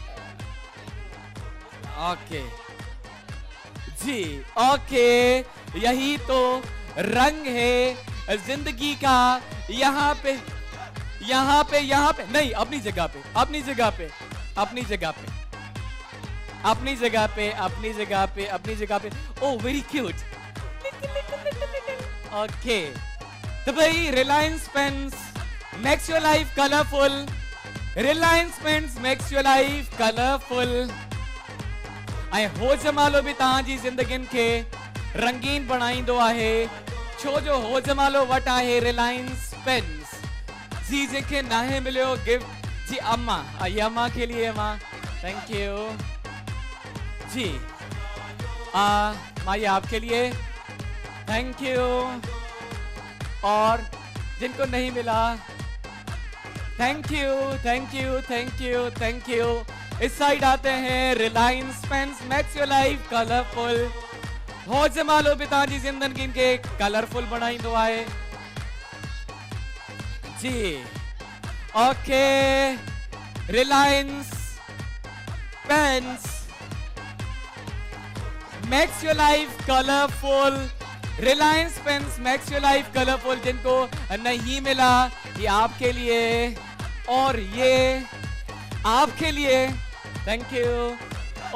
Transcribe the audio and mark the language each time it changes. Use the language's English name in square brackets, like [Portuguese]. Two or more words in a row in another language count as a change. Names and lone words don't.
[Hindi] ओके जी ओके यही तो रंग है जिंदगी का यहाँ पे नहीं अपनी जगह पे [English] oh very cute [Hindi] ओके तो भाई रिलायंस पेन्स [English] makes your life colorful. Reliance Pens makes your life colorful. [Sindhi] ऐं होजमालो बि तव्हांजी ज़िंदगियुनि खे रंगीन बणाईंदो आहे, छो जो होजमालो वटि आहे रिलायंस पेन्स। जी जंहिंखे नाहे मिलियो गिफ्ट जी अम्मा, [Hindi] ये अम्मा के लिए अम्मा, [English] thank you ji. [Hindi] माँ ये आपके लिए, [English] thank you. [Hindi] और जिनको नहीं मिला, [English] thank you thank you thank you thank you. [Hindi] इस साइड आते हैं, [English] Reliance Pens makes your life colorful. [Sindhi] होजमालो बि तव्हांजी ज़िंदगी खे कलरफुल बणाईंदो आहे जी। [English] OK, Reliance Pens makes your life colorful. Reliance Pens makes your life colorful. [Hindi] जिनको नहीं मिला, ये आपके लिए और ये आपके लिए, [English] thank you.